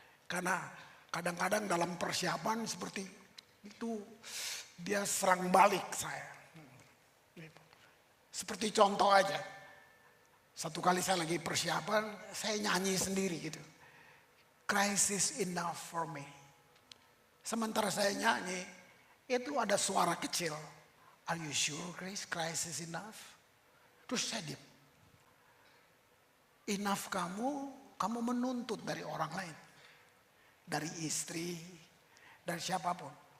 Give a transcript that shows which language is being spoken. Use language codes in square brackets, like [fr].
[id] Karena kadang-kadang dalam persiapan seperti itu dia serang balik saya. Seperti contoh aja. Satu kali saya lagi persiapan, saya nyanyi sendiri gitu. [en] Christ is enough for me. [id] Sementara saya nyanyi, itu ada suara kecil. [en] Are you sure Christ is enough? [id] Terus saya diam. Enough kamu menuntut dari orang lain. Dari istri, dari siapapun.